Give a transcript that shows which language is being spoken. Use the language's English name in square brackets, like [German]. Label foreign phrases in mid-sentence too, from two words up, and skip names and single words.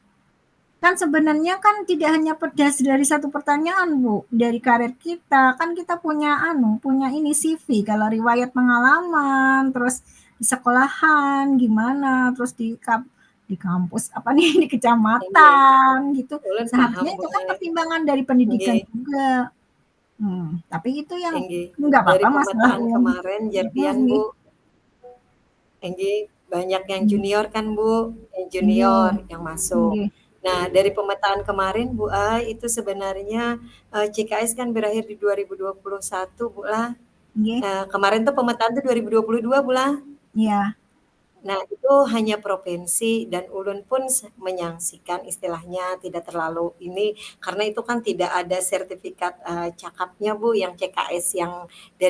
[Indonesian] kan sebenarnya kan tidak hanya pedas dari satu pertanyaan Bu, dari karir kita kan kita punya punya ini CV, kalau riwayat pengalaman, terus di sekolahan gimana, terus di kampus apa nih di nggih, kecamatan gitu. [Banjar] ulun paham [Indonesian] Seharusnya Bu itu kan Ai, pertimbangan dari pendidikan nggih juga. Tapi itu yang nggih. nggak Dari apa-apa masalah pemetaan kemarin jarpian nggih Bu, nggih banyak yang nggih junior kan Bu, yang nggih junior yang masuk. nggih Nah, dari pemetaan kemarin Bu Ai itu sebenarnya, CKS kan berakhir di 2021 Bu lah. nggih, Kemarin tuh pemetaan tuh 2022 Bu lah. iya Nah, itu hanya provinsi dan ulun pun menyaksikan istilahnya tidak terlalu ini karena itu kan tidak ada sertifikat cakapnya Bu yang CKS yang dari